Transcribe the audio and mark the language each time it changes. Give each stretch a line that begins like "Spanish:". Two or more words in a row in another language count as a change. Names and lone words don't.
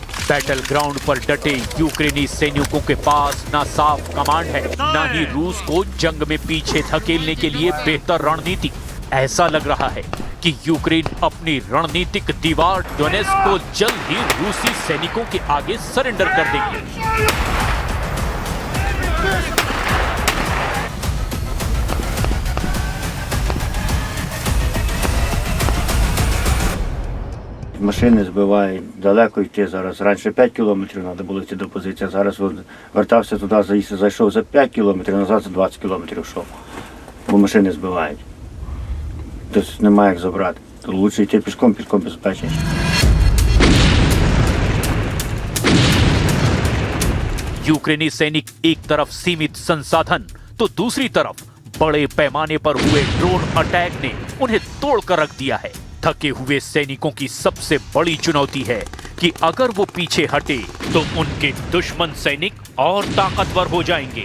English: battle ground
Hindi: पर डटे यूक्रेनी सैनिकों के पास ना साफ कमांड है, ना ही रूस को जंग में पीछे धकेलने के लिए बेहतर रणनीति। ऐसा लग रहा है कि यूक्रेन अपनी रणनीतिक दीवार डोनेस्क को जल्द ही रूसी सैनिकों के आगे सरेंडर कर देंगे।
Ukrainian: Машини збивають, далеко йти зараз. Раніше 5 кілометрів треба було йти до позиції, зараз вертався туди, зайшов за 5 кілометрів, назад за 20 кілометрів йшов. Бо машини збивають. Тобто немає як забрати. То краще йти пішком безпечніше.
Hindi: यूक्रेनी सैनिक एक तरफ सीमित संसाधन तो दूसरी तरफ बड़े पैमाने पर हुए
English: drone attack
Hindi: ने उन्हें तोड़कर रख दिया है। थके हुए सैनिकों की सबसे बड़ी चुनौती है कि अगर वो पीछे हटे तो उनके दुश्मन सैनिक और ताकतवर हो जाएंगे।